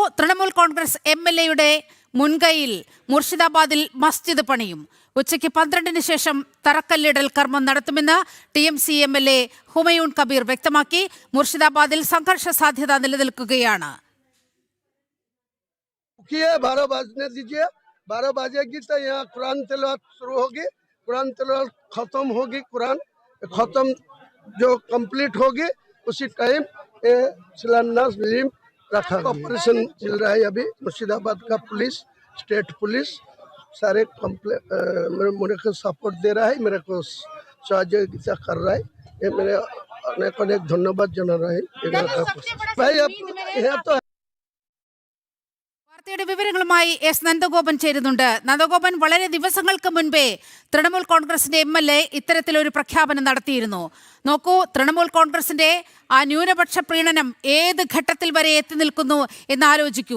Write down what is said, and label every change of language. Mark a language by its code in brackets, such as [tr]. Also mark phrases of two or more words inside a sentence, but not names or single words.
[ml] തൃണമൂൽ കോൺഗ്രസ് MLA-യുടെ മുൻകൈയിൽ മുർഷിദാബാദിൽ മസ്ജിദ് പണിയും. ഉച്ചയ്ക്ക് 12-ന് ശേഷം തറക്കല്ലിടൽ കർമ്മം നടത്തുമെന്ന് TMC MLA ഹുമയൂൺ കബീർ വ്യക്തമാക്കി. മുർഷിദാബാദിൽ സംഘർഷ സാധ്യത നിലനിൽക്കുകയാണ്. [hi] 12 बजने दीजिए, 12 बजेगी तो यहाँ कुरान तिलावत शुरू होगी, कुरान तिलावत खत्म होगी, कुरान खत्म जो कंप्लीट होगी उसी टाइम ये शिलान्यास लिम रखा गया। ऑपरेशन चल रहा है अभी। मुर्शिदाबाद का पुलिस, स्टेट पुलिस सारे मेरे को सपोर्ट दे रहा है, मेरे को सहयोगिता कर रहा है। ये मेरे अनेक अनेक धन्यवाद जना रहा है भाई। अब यहाँ तो [ml] വാർത്തയുടെ വിവരങ്ങളുമായി S. നന്ദഗോപൻ ചേരുന്നുണ്ട്. നന്ദഗോപൻ, വളരെ ദിവസങ്ങൾക്ക് മുൻപേ തൃണമൂൽ കോൺഗ്രസിന്റെ MLA ഇത്തരത്തിലൊരു പ്രഖ്യാപനം നടത്തിയിരുന്നു. നോക്കൂ, തൃണമൂൽ കോൺഗ്രസിന്റെ ആ ന്യൂനപക്ഷ പ്രീണനം ഏത് ഘട്ടത്തിൽ വരെ എത്തി നിൽക്കുന്നു എന്ന് ആലോചിക്കൂ.